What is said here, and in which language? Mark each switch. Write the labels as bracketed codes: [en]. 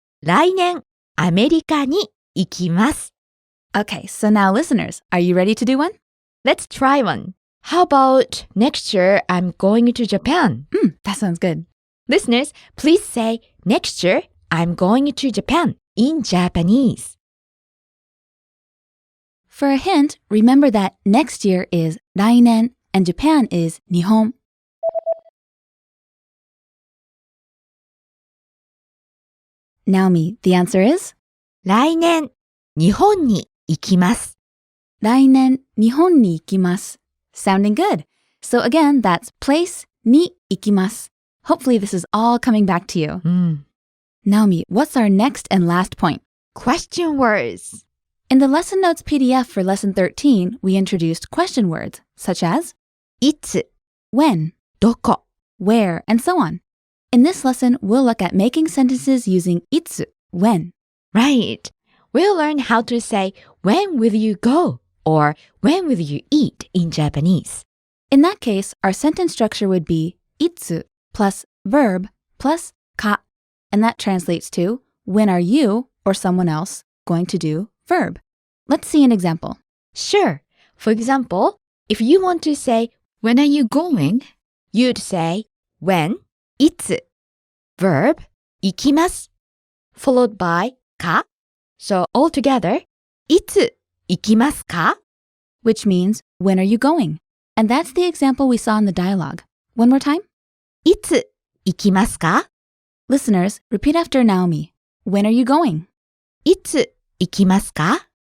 [ja] 来年アメリカに行きます. [en] Okay, so now listeners, are you ready to do one? Let's try one. How about next year I'm going to Japan? That sounds good. Listeners, please say next year I'm going to Japan in Japanese. For a hint, remember that next year is 来年 and Japan is 日本. Naomi, the answer is? [ja] 来年日本に行きます. 来年日本に行きます. [en] Sounding good. So again, that's place に行きます. Hopefully this is all coming back to you. Naomi, what's our next and last point? Question words. In the lesson notes PDF for lesson 13, we introduced question words such as [ja] いつ、 [en] when, [ja] どこ。 [en] where, and so on. In this lesson, we'll look at making sentences using いつ, when. Right. We'll learn how to say when will you go or when will you eat in Japanese. In that case, our sentence structure would be いつ plus verb plus か, and that translates to when are you or someone else going to do verb. Let's see an example. Sure. For example, if you want to say when are you going, you'd say when, いつ, verb, 行きます, followed by か. So altogether, [ja] いつ行きますか? [en] Which means when are you going? And that's the example we saw in the dialogue. One more time. [ja] いつ行きますか? [en] Listeners, repeat after Naomi. When are you going? [ja] いつ行きますか?